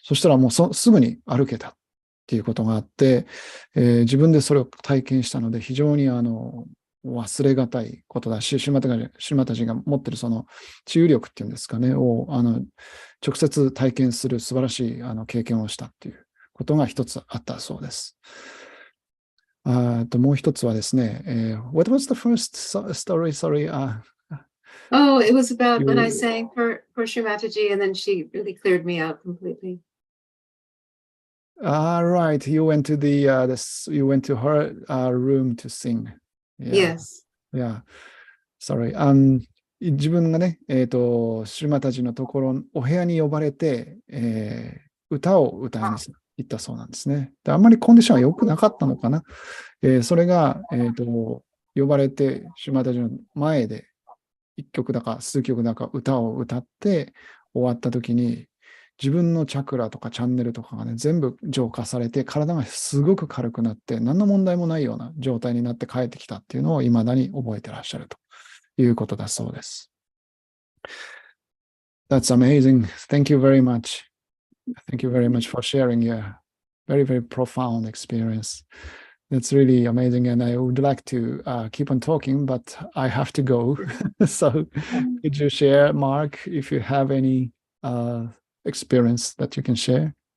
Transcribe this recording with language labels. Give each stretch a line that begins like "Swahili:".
Japanese: そしたらもうすぐに歩けたっていうことがあって、自分でそれを体験したので、非常に忘れがたいことだし、シュマタジが持っているその治癒力っていうんですかね、を直接体験する素晴らしい経験をしたっていうことが一つあったそうです。もう一つはですね、
English: What was the first story? Sorry. Oh, it was about when I You- sang for Shri Mataji, and then she really cleared me out completely. Right. You went to you went to her room to sing. Yeah. Yes. Yeah. Sorry.
Japanese: 自分がね、シュマタジのところ、お部屋に呼ばれて、歌を歌いに行ったそうなんですね。で、あんまりコンディションは良くなかったのかな。それが、呼ばれて、シュマタジの前で、一曲だか数曲だか歌を歌って終わった時に、自分のチャクラとかチャンネルとかがね、全部浄化されて、体がすごく軽くなって、何の問題もないような状態になって帰ってきたっていうのを未だに覚えてらっしゃるということだそうです。
English: That's amazing. Thank you very much. Thank you very much for sharing your very, very profound experience. That's really amazing. And I would like to keep on talking, but I have to go. So could you share, Mark, if you have any experience that you can share?